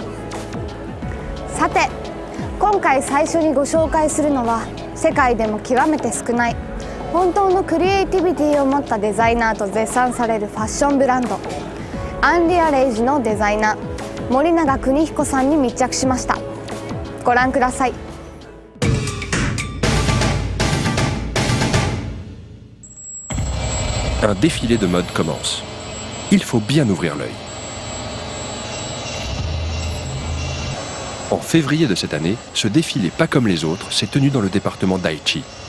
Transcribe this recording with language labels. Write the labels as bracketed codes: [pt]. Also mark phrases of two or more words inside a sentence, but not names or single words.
[ja] さて今回最初にご紹介するのは世界でも極めて少ない本当のクリエイティビティを持ったデザイナーと絶賛されるファッションブランドアンリアレイジのデザイナー森永邦彦さんに密着しました。ご覧ください。 [fr] Un défilé de mode commence. Il faut bien ouvrir l'œil. En février de cette année, ce défilé pas comme les autres s'est tenu dans le département d'Aichi.